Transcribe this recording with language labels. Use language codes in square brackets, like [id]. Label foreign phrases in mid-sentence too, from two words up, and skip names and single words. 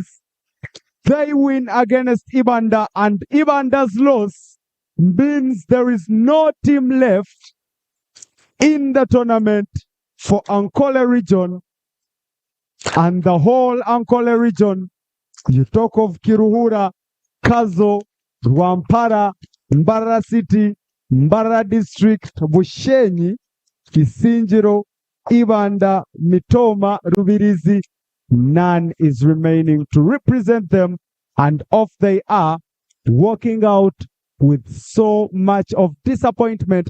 [en] They win against IBANDA, and IBANDA's loss means there is no team left in the tournament for Ankole region. And the whole Ankole region, you talk of Kiruhura, Kazo, Rwampara, Mbara City, Mbara District, Bushenyi, Kisinjiro, IBANDA, Mitoma, Rubirizi, none is remaining to represent them, and off they are, walking out with so much of disappointment.